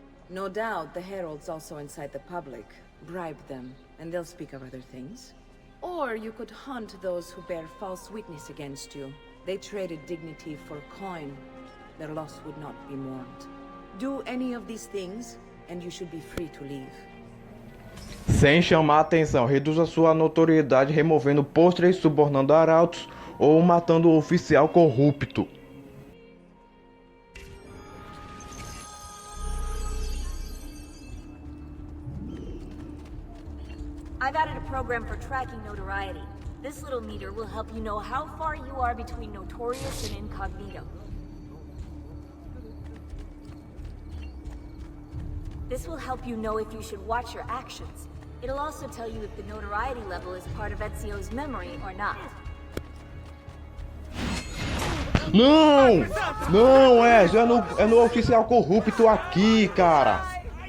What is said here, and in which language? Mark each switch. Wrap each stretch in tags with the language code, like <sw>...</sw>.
<en>No doubt the heralds also incite the public. Bribe them, and they'll speak of other things. Or you could hunt those who bear false witness against you. They traded dignity for coin. Their loss would not be mourned. Do any of these things, and you should be free to leave.</en> <pt>Sem chamar atenção, reduza sua notoriedade removendo pôsteres, subornando arautos ou matando o oficial corrupto.</pt> <en>I've added a program for tracking notoriety. This little meter will help you know how far you are between notorious and incognito. This will help you know if you should watch your actions. It'll also tell you if the notoriety level is part of Ezio's memory or not.</en> <pt>Não! Não, é no oficial corrupto aqui, cara.</pt>